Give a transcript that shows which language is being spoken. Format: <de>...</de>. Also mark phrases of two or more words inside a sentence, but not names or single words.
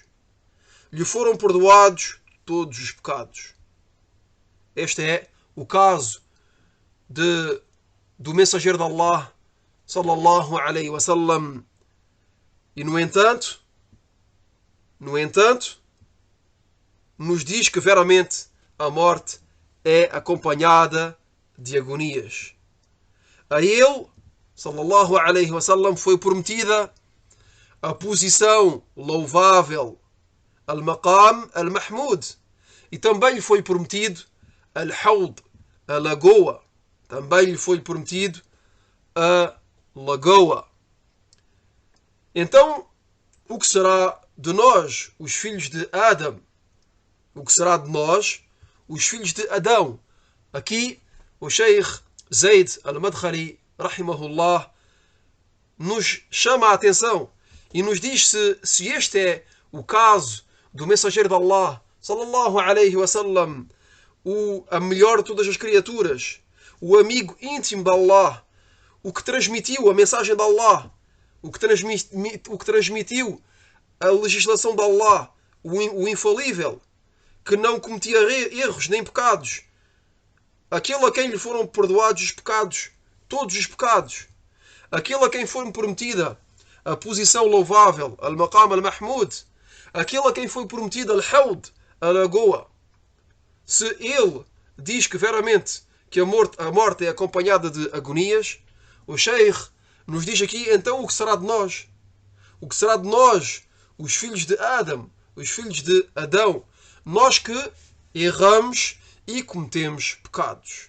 <pt>Lhe foram perdoados todos os pecados. Este é o caso do mensageiro de Allah</pt> <ar>صلى الله عليه وسلم.</ar> <pt>E no entanto, nos diz que veramente a morte é acompanhada de agonias. A ele,</pt> <ar>صلى الله عليه وسلم,</ar> <pt>foi prometida a posição louvável,</pt> <ar>المقام المحمود,</ar> <pt>e também lhe foi prometido al-hawd, a lagoa. Também lhe foi prometido a lagoa. Então, o que será de nós, os filhos de Adam? O que será de nós, os filhos de Adão? Aqui, o Sheikh Zayd al-Madkhali, rahimahullah, nos chama a atenção e nos diz se este é o caso do mensageiro de</pt> <ar>الله، صلى الله عليه وسلم,</ar> <pt>a melhor de todas as criaturas, o amigo íntimo de Allah, o que transmitiu a mensagem de Allah, o que transmitiu a legislação de Allah, o infalível, que não cometia erros nem pecados, aquele a quem lhe foram perdoados os pecados, todos os pecados, aquele a quem foi prometida a posição louvável,</pt> <ar>المقام المحمود,</ar> <pt>aquele a quem foi prometida al-hawd, a lagoa. Se ele diz que veramente que a morte é acompanhada de agonias, o Sheikh nos diz aqui então o que será de nós. O que será de nós, os filhos de Adam, os filhos de Adão, nós que erramos e cometemos pecados.</pt>